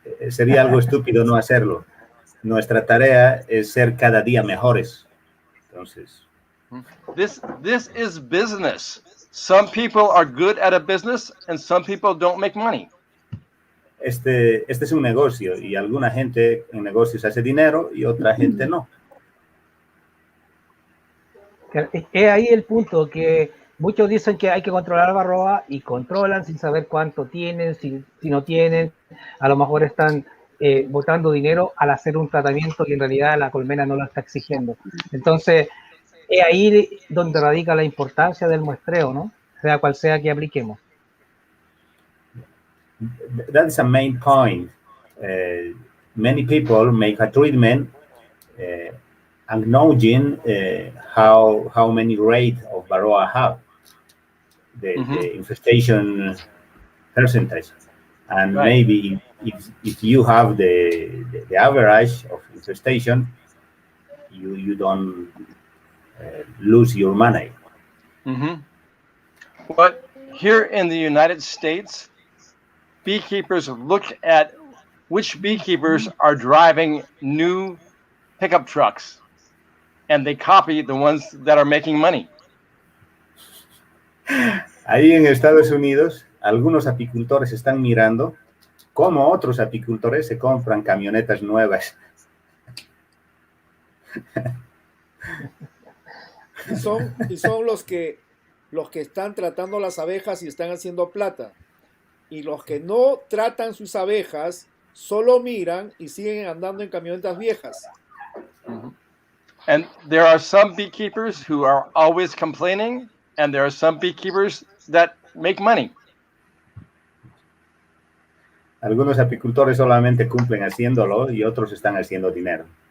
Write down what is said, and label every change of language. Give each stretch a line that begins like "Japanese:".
Spanish: Sería algo estúpido no hacerlo. Nuestra tarea es ser cada día mejores. Entonces,
English: this is business. Some people are good at a business and some people don't make money.
Spanish: Este es un negocio y alguna gente en negocios hace dinero y otra gente no. Es ahí el punto, que muchos dicen que hay que controlar la varroa y controlan sin saber cuánto tienen, si no tienen. A lo mejor están botando dinero al hacer un tratamiento y en realidad la colmena no lo está exigiendo. Entonces, es ahí donde radica la importancia del muestreo, ¿no? Sea cual sea que apliquemos.
English: That's a main point. Many people make a treatment acknowledging how many rate of Varroa have, the infestation percentage. And right. Maybe if you have the average of infestation, you don't lose your money. Mm-hmm. But here in the United States, beekeepers look at which beekeepers are driving new pickup trucks, and they copy the ones that are making money.
Spanish: Ahí en Estados Unidos, algunos apicultores están mirando cómo otros apicultores se compran camionetas nuevas. Y son los que están tratando las abejas y están haciendo plata. Y los que no tratan sus abejas solo miran y siguen andando en camionetas viejas. Mm-hmm.
English: And there are some beekeepers who are always complaining, and there are some beekeepers that make money.
Spanish: Algunos apicultores solamente cumplen haciéndolo y otros están haciendo dinero.